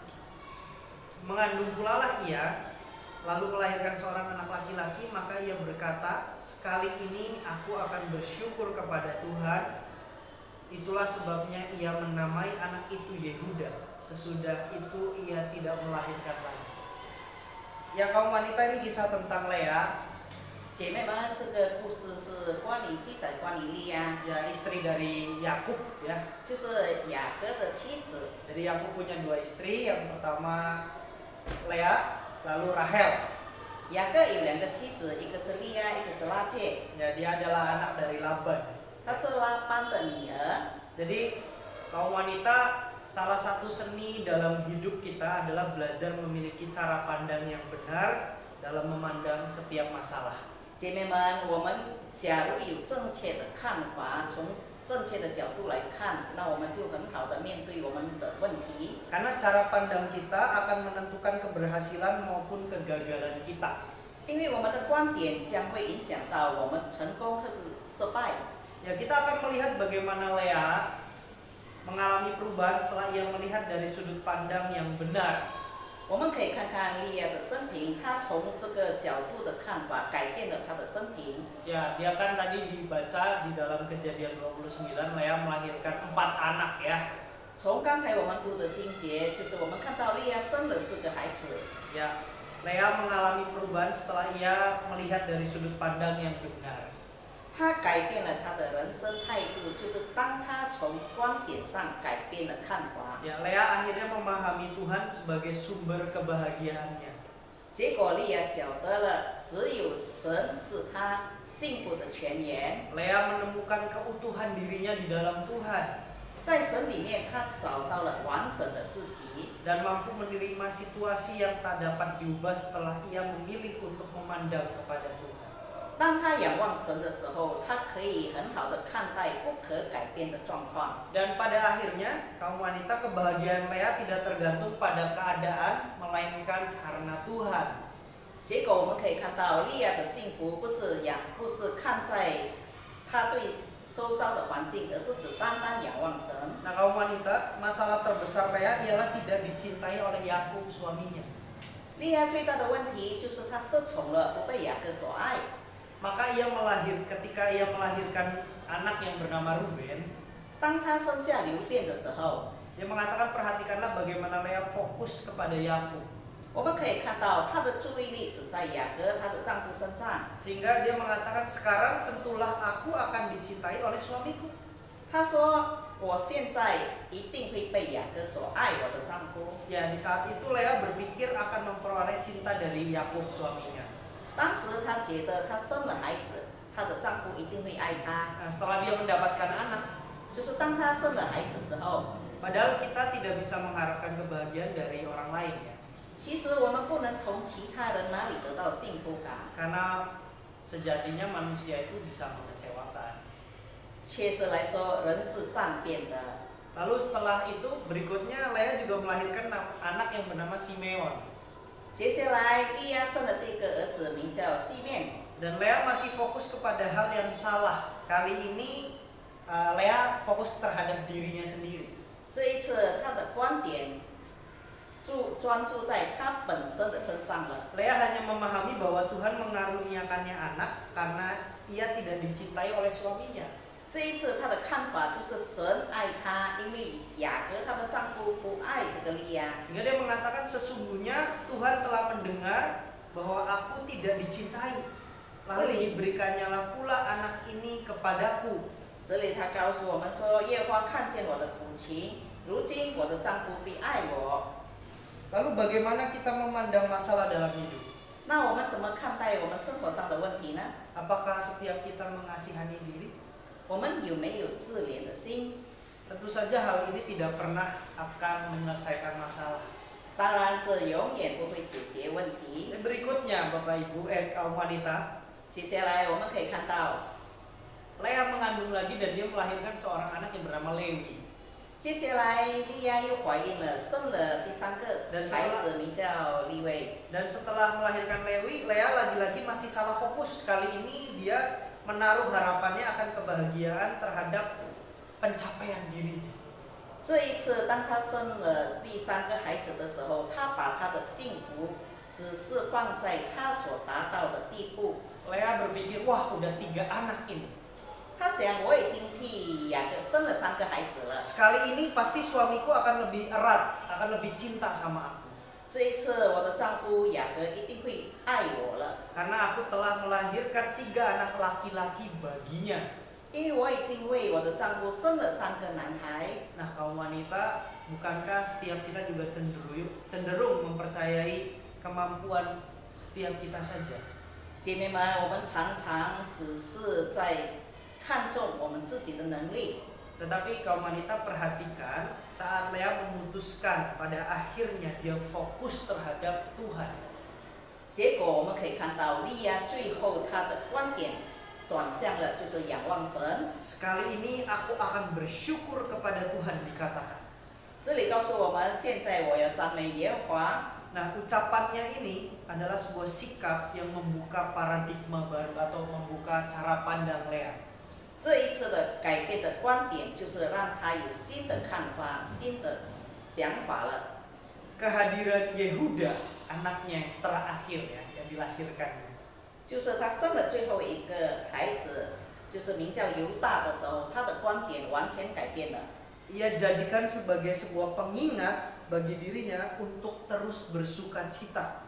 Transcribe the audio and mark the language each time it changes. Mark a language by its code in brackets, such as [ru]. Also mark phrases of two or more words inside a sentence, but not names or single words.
[id] Mengandung pula lah ia, lalu melahirkan seorang anak laki-laki, maka ia berkata, sekali ini aku akan bersyukur kepada Tuhan. Itulah sebabnya ia menamai anak itu Yehuda. Sesudah itu ia tidak melahirkan lagi. Ya kaum wanita, ini kisah tentang Lea. [zh] 姐妹们，这个故事是记载关于利亚， [id] Ya, istri dari Yakub, ya. [zh] 就是雅各的妻子。 [id] Jadi Yakub punya 2 istri. Yang pertama Lea, lalu Rahel. [zh] 雅各有2个妻子，一个是利亚，一个是拉结。 [id] Ya, dia adalah anak dari Laban. [zh] 她是拉班的女儿。 [id] Jadi kaum wanita, salah satu seni dalam hidup kita adalah belajar memiliki cara pandang yang benar dalam memandang setiap masalah. [zh] 姐妹们，我们假如有正确的看法，从正确的角度来看，那我们就很好的面对我们的问题。 [id] Karena cara pandang kita akan menentukan keberhasilan maupun kegagalan kita. [zh] 因为我们的观点将会影响到我们成功或是失败。 [id] Ya, kita akan melihat bagaimana Lea mengalami perubahan setelah ia melihat dari sudut pandang yang benar. [zh] 我们可以看看利亚的生平，她从这个角度的看法改变了她的生平。 [id] Ya, dia kan tadi dibaca di dalam Kejadian 29, Lea melahirkan 4 anak, ya. [zh] 从刚才我们读的经节，就是我们看到利亚生了4个孩子。 [id] Ya, Lea mengalami perubahan setelah ia melihat dari sudut pandang yang benar. [zh] 她改变了她的人生态度，就是当她从观点上改变了看法。 [id] Ya, Lea akhirnya memahami Tuhan sebagai sumber kebahagiaannya. [zh] 结果利亚晓得了，只有神是她幸福的泉源。 [id] Lea menemukan keutuhan dirinya di dalam Tuhan [zh] 在神里面，她找到了完整的自己， [id] dan mampu menerima situasi yang tak dapat diubah setelah ia memilih untuk memandang kepada Tuhan. [zh] 当她仰望神的时候，她可以很好的看待不可改变的状况。 [id] Dan pada akhirnya, kaum wanita, kebahagiaan Lea tidak tergantung pada keadaan, melainkan karena Tuhan. [zh] 结果我们可以看到，利亚的幸福不是看在她对周遭的环境，而是只单单仰望神。 [id] Nah, kaum wanita, masalah terbesar Lea ialah tidak dicintai oleh Yakub suaminya. [zh] 利亚最大的问题就是她失宠了，不被雅各所爱。 [id] Maka ketika ia melahirkan anak yang bernama Ruben, [zh] 当她生下流便的时候， [id] dia mengatakan, perhatikanlah bagaimana Lea fokus kepada Yakub. [zh] 我们可以看到她的注意力只在雅各她的丈夫身上。 [id] Sehingga dia mengatakan, sekarang tentulah aku akan dicintai oleh suamiku. [zh] 她说：“我现在一定会被雅各所爱，我的丈夫。” [id] Ya, di saat itu Lea berpikir akan memperoleh cinta dari Yakub suaminya. [zh] 当时她觉得她生了孩子，她的丈夫一定会爱她。 [id] Nah, setelah dia mendapatkan anak, [zh] 就是当她生了孩子之后， [id] padahal kita tidak bisa mengharapkan kebahagiaan dari orang lain, ya. [zh] 其实我们不能从其他人哪里得到幸福感。 [id] Karena sejatinya manusia itu bisa mengecewakan. [zh] 确实来说，人是善变的。 [id] Lalu setelah itu berikutnya Lea juga melahirkan anak yang bernama Simeon. [zh] 接下来利亚生了第一个儿子，名叫西面。 [id] Dan Lea masih fokus kepada hal yang salah. Kali ini Lea fokus terhadap dirinya sendiri. [zh] 这一次他的观点专注在他本身的身上了。 [id] Lea hanya memahami bahwa Tuhan mengaruniakannya anak karena ia tidak dicintai oleh suaminya. [zh] 这一次他的看法就是神爱他，因为雅各她的丈夫不爱这个利亚。 [id] Sehingga dia mengatakan sesungguhnya Tuhan telah mendengar bahwa aku tidak dicintai. Lalu diberikannya pula anak ini kepadaku. [zh] 这里他告诉我们说，耶和华看见我的苦情，如今我的丈夫必爱我。 [id] Lalu bagaimana kita memandang masalah dalam hidup? [zh] 那我们怎么看待我们生活上的问题呢？ [id] Apakah setiap kita mengasihani diri? [zh] 我们有没有自怜的心？ [id] Tentu saja hal ini tidak pernah akan menyelesaikan masalah. [zh] 当然，这永远不会解决问题。 [id] Berikutnya, Bapak Ibu, kaum wanita, [zh] 接下来我们可以看到， [id] Lea mengandung lagi dan dia melahirkan seorang anak yang bernama Lewi. [zh] 接下来利亚又怀孕了，生了第三个孩子，名叫利未。 [id] Dan setelah melahirkan Lewi, Lea lagi-lagi masih salah fokus. Kali ini dia menaruh harapannya akan kebahagiaan terhadap pencapaian dirinya. [zh] 这一次，当他生了第三个孩子的时候，他把他的幸福只是放在他所达到的地步。 [id] Lea berpikir, wah udah 3 anak ini. [zh] 他想，我已经替雅各生了3个孩子了。 [id] Sekali ini pasti suamiku akan lebih erat, akan lebih cinta sama aku. [zh] 这一次，我的丈夫雅各一定会爱我了， [id] Karena aku telah melahirkan 3 anak laki-laki baginya. [zh] 因为我已经为我的丈夫生了3个男孩。 [id] Nah, kaum wanita, bukankah setiap kita juga cenderung mempercayai kemampuan setiap kita saja? [zh] 姐妹们，我们常常只是在看重我们自己的能力， [id] Tetapi kaum wanita perhatikan saat Lea memutuskan pada akhirnya dia fokus terhadap Tuhan. [zh] 结果我们可以看到利亚最后她的观点转向了，就是仰望神。 [id] Sekali ini aku akan bersyukur kepada Tuhan dikatakan. [zh] 这里告诉我们，现在我要赞美耶和华。 [id] Nah, ucapannya ini adalah sebuah sikap yang membuka paradigma baru atau membuka cara pandang Lea. [zh] 这一次的改变的观点，就是让他有新的看法、新的想法了。 [id] Kehadiran Yehuda, anaknya yang terakhir ya, yang dilahirkannya. [zh] 就是他生了最后一个孩子，就是名叫犹大的时候，他的观点完全改变了。 [id] Ia jadikan sebagai sebuah pengingat bagi dirinya untuk terus bersuka cita.